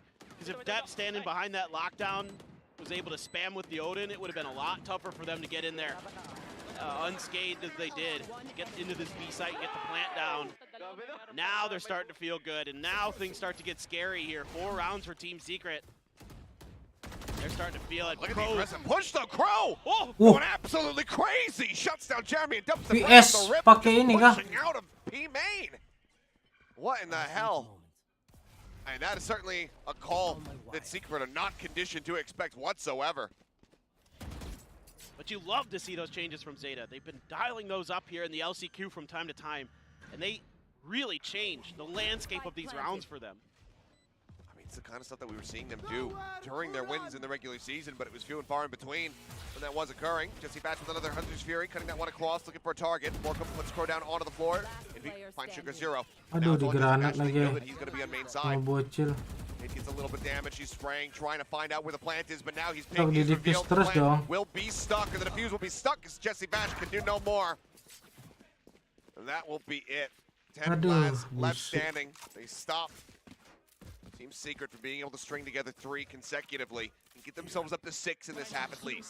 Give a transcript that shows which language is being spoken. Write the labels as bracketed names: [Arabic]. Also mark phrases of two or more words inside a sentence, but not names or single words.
[English] Because if Depp standing behind that lockdown was able to spam with the Odin, it would have been a lot tougher for them to get in there unscathed as they did, get into this B site, get the plant down. Now they're starting to feel good, and now things start to get scary here. 4 rounds for Team Secret. They're starting to feel it. Look at the aggressive push though, Crow! Oh, going absolutely crazy! Shuts down Jeremy and dumps the [Indonesian] PS pakai ini kah? [English] pushing out of P main. What in the hell? And that is certainly a call that Secret are not conditioned to expect whatsoever. But you love to see those changes from Zeta. They've been dialing those up here in the LCQ from time to time, and they really changed the landscape of these rounds for them. I mean, it's the kind of stuff that we were seeing them do during their wins in the regular season, but it was few and far in between when that was occurring. Jesse Batch with another Hunter's Fury, cutting that one across, looking for a target. Borkum puts Crow down onto the floor, and finds Sugar Zero. [Indonesian] Aduh, di granat lagi. [English] He's going to be on main side. Bocil. It gets a little bit damaged. He's spraying, trying to find out where the plant is, but now he's picking. Di He's defuse revealed the [Indonesian] terus dong. [English] plant will be stuck, and the defuse will be stuck because Jesse Bash can do no more. And that will be it. 10 blasts left standing. They stop Team Secret from being able to string together 3 consecutively and get themselves up to 6 in this half at least.